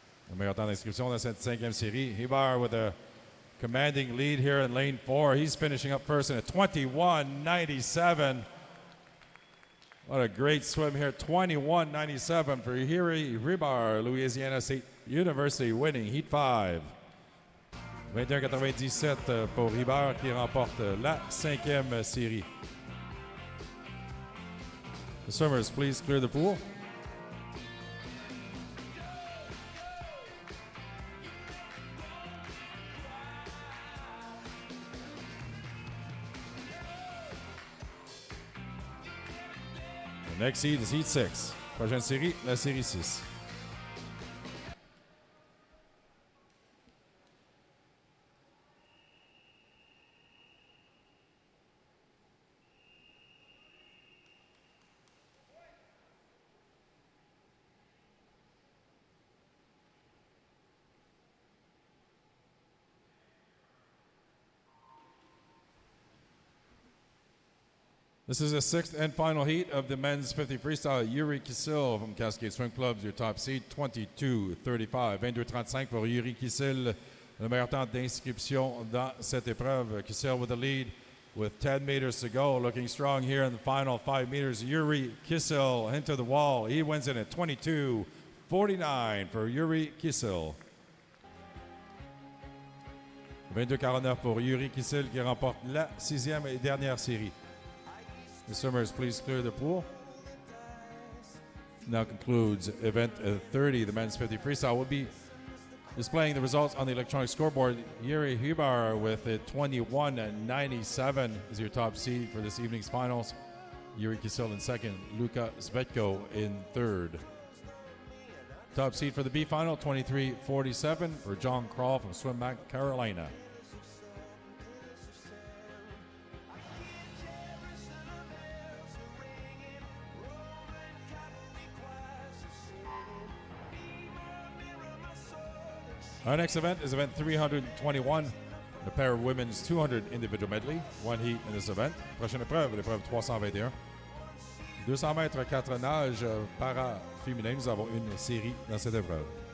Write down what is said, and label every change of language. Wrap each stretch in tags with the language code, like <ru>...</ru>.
<fr>Le meilleur temps d'inscription dans cette cinquième série.</fr> <en>Ribar with a commanding lead here in lane 4. He's finishing up first in a 21-97. What a great swim here. 21-97 for Jerry Ribar, Louisiana State University, winning Heat 5.</en> <fr>21-97 pour Ribard qui remporte la cinquième série.</fr> <en>The swimmers, please clear the pool. Next seed is Heat 6.</en> <fr>Prochaine série, la série 6.</fr> <en>This is the sixth and final heat of the men's 50 freestyle. Yuri Kisil from Cascade Swing Clubs, your top seed, 22-35.</en> <fr>22-35 pour Yuri Kisil, le meilleur temps d'inscription dans cette épreuve.</fr> <en>Kisil with the lead with 10 meters to go. Looking strong here in the final 5 meters. Yuri Kisil into the wall. He wins it at 22-49 for Yuri Kisil.</en> <fr>22-49 pour Yuri Kisil qui remporte la sixième et dernière série.</fr> <en>The swimmers, please clear the pool. Now concludes event 30, the men's 50 freestyle. Will be displaying the results on the electronic scoreboard. Yuri Hubar with a 21.97 is your top seed for this evening's finals. Yuri Kisil in second, Luka Svetko in third. Top seed for the B final, 23.47 for John Crawl from Swim Mac, Carolina. Our next event is event 321, the pair of women's 200 individual medley. One heat in this event.</en> <fr>Prochaine épreuve, l'épreuve 321. 200 mètres 4 nages para-féminin. Nous avons une série dans cette épreuve.</fr>